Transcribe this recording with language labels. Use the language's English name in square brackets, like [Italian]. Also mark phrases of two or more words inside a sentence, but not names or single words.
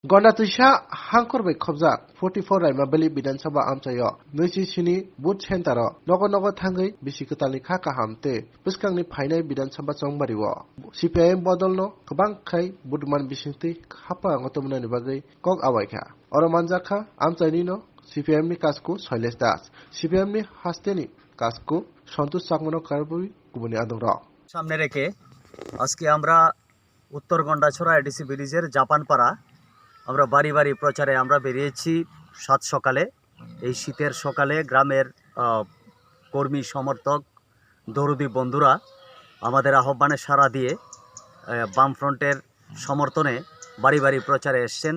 [Kok Borok] गणातुसा हांखरबाय खबजाक 44 रायमाबेली विधानसभा आमचायो नैजिस्नि बुथ सेन्टार नग नग थांगै बिसिकतालनि खा काहामते पुस्कांनि फाइनाय विधानसभा चंबारिओ सिपिआइएम बदलनो गोबां खाय बुधमान बिसिंति खापा गतमनानि बागै कक आवायखा अरमानजाखा आमचायनिनो सिपिआइएमनि काजकु शैलेश दास सिपिआइएमनि हास्तेनि काजकु सन्तोष चाकमनो कारबुई गुबुननि आदर [Bangla] সামনে রেখে আজকে আমরা উত্তর গন্ডাছড়া এডিসি ব্রিজের জাপানপাড়া আমরা বাড়ি বাড়ি প্রচারে আমরা বেরিয়েছি সাত সকালে। এই শীতের সকালে গ্রামের কর্মী সমর্থক দরুদি বন্ধুরা আমাদের আহ্বানে সাড়া দিয়ে বামফ্রন্টের সমর্থনে বাড়ি বাড়ি প্রচারে এসছেন।